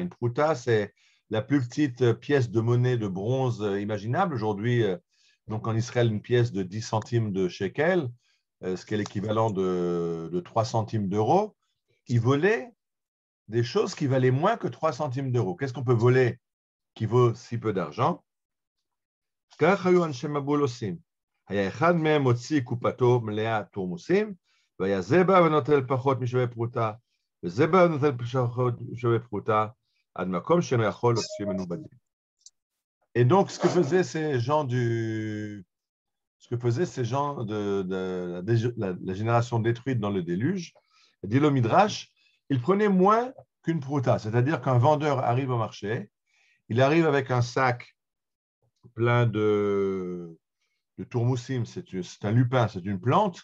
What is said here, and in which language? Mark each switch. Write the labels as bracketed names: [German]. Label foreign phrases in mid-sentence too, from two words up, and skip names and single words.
[French] Une prouta, c'est la plus petite pièce de monnaie de bronze imaginable. Aujourd'hui, donc en Israël, une pièce de 10 centimes de shekel, ce qui est l'équivalent de 3 centimes d'euros. Ils volaient des choses qui valaient moins que 3 centimes d'euros. Qu'est-ce qu'on peut voler qui vaut si peu d'argent? [Hebrew] כך היו אנשי מבול עושים. היה אחד מהם מוציא קופתו מלאה תורמוסים, והיה זה בא ונוטל פחות משווה פרוטה, וזה בא ונוטל פחות משווה פרוטה, עד מקום שאינו יכול להוציא ממנו בדים. [French] Et donc, ce que faisaient ces gens de la génération détruite dans le déluge, dit le Midrash, ils prenaient moins qu'une prouta, c'est-à-dire qu'un vendeur arrive au marché, il arrive avec un sac plein de tourmoussim, c'est un lupin, c'est une plante.